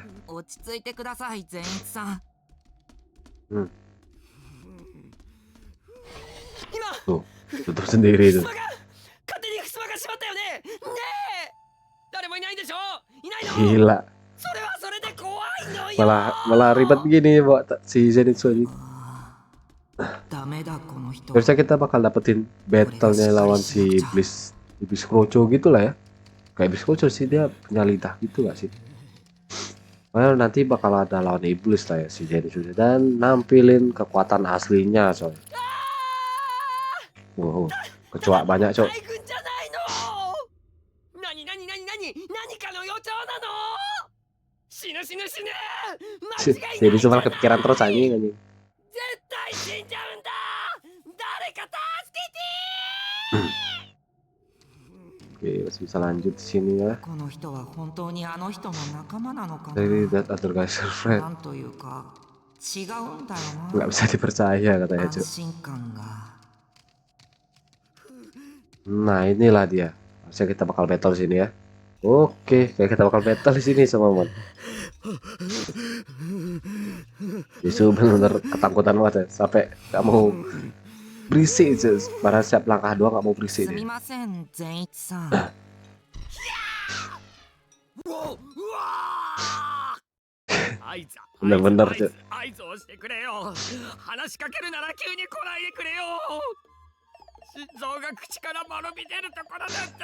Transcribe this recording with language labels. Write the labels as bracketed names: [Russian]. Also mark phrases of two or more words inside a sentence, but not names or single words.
[Japanese] 落ち着いてください善逸さん。 [Indonesian] Tuh, tutup sendiri tuh. [Japanese] 勝手に襖が閉まったよね。ねえ、誰もいないんでしょ。いないの。 [Indonesian] Gila. [Japanese] それはそれで怖いのよ。 [Indonesian] Malah ribet gini buat si Zenitsu ini. [Japanese] ダメだこの人。 [Indonesian] Harusnya kita bakal dapetin battle-nya lawan si iblis kroco gitu lah ya. Kayak iblis kroco sih, dia punya lidah gitu gak sih? Well, nanti bakal ada lawan iblis lah ya si Zenitsu dan nampilin kekuatan aslinya coy. Wow, kecoa banyak coy. [Japanese] 大軍じゃないの。何かの予兆なの。死ぬ。間違いない。 [Indonesian] Zenitsu malah kepikiran terus anjing. [Japanese] 絶対死んじゃうんだ。誰か助けて。 [Indonesian] Oke, masih bisa lanjut di sini ya. [Japanese] この人は本当にあの人の仲間なのかな。 [English] Dari that other guy's [Japanese] な [English] friend. [Japanese] んというか違うんだよ [Indonesian] Nggak [Japanese] な。 [Indonesian] bisa dipercaya katanya [Japanese] 安 [Indonesian] cuy. [Japanese] 心感が。 [Indonesian] Nah inilah dia. Harusnya kita bakal battle di sini ya. Oke, kayak kita bakal battle di sini sama Mon. Justru benar-benar ketakutan banget ya. Sampai nggak mau berisik, pada siap langkah doang nggak mau berisik [Japanese] すみ [Indonesian] dia. [Japanese] ません善逸さん。 [Indonesian] Bener-bener cuy. [Japanese] 合図をしてくれよ。話しかけるなら急に来ないでくれよ。心臓が口からまろみ出るところだった。